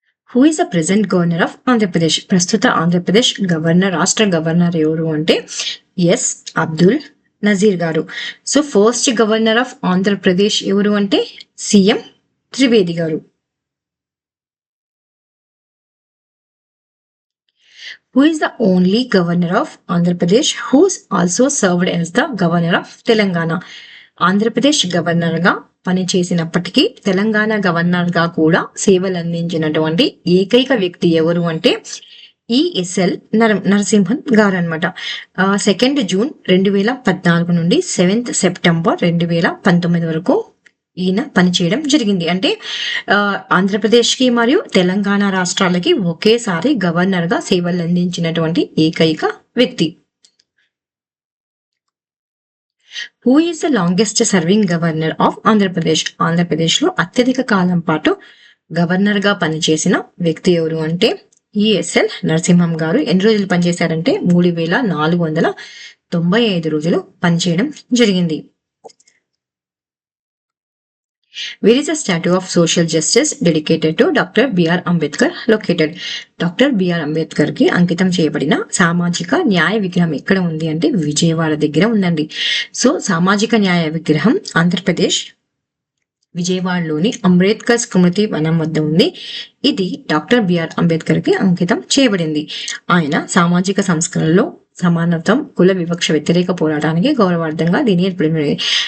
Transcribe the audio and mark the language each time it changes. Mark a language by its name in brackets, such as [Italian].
[English] Who is the present governor of Andhra Pradesh? [Telugu] ప్రస్తుత Andhra Pradesh governor రాష్ట్ర governor ఎవరు అంటే ఎస్ అబ్దుల్ నజీర్ గారు. So first governor of Andhra Pradesh ఎవరు అంటే సీఎం త్రివేది గారు. [English] Who is the only governor of Andhra Pradesh who's also served as the governor of Telangana? [Telugu] Andhra Pradesh governor గా పనిచేసినప్పటికీ Telangana governor గా కూడా సేవలు అందించినటువంటి ఏకైక వ్యక్తి ఎవరు అంటే ఈఎస్ఎల్ నరసింహన్ గారు అనమాట. 2 జూన్ 2014 నుండి 7 సెప్టెంబర్ 2019 వరకు ఈయన పనిచేయడం జరిగింది. అంటే ఆంధ్రప్రదేశ్కి మరియు తెలంగాణ రాష్ట్రాలకి ఒకేసారి గవర్నర్ గా సేవలు అందించినటువంటి ఏకైక వ్యక్తి. [English] Who is the longest serving governor of Andhra Pradesh? [Telugu] Andhra Pradesh లో అత్యధిక కాలం పాటు గవర్నర్ గా పనిచేసిన వ్యక్తి ఎవరు అంటే ఈఎస్ఎల్ నరసింహం గారు. ఎన్ని రోజులు పనిచేశారంటే 3495 రోజులు పనిచేయడం జరిగింది. [English] Where is the statue of social justice dedicated to Dr. B.R. Ambedkar located? [Telugu] Doctor BR Ambedkar కి అంకితం చేయబడిన సామాజిక న్యాయ విగ్రహం ఎక్కడ ఉంది అంటే విజయవాడ దగ్గర ఉందండి. సో సామాజిక న్యాయ విగ్రహం ఆంధ్రప్రదేశ్ విజయవాడలోని అంబేద్కర్ స్మృతి వనం వద్ద ఉంది. ఇది డాక్టర్ బిఆర్ అంబేద్కర్ కి అంకితం చేయబడింది. ఆయన సామాజిక సంస్కరణలో సమానత్వం, కుల వివక్ష వ్యతిరేక పోరాటానికి గౌరవార్థంగా దీని ఏర్పడింది.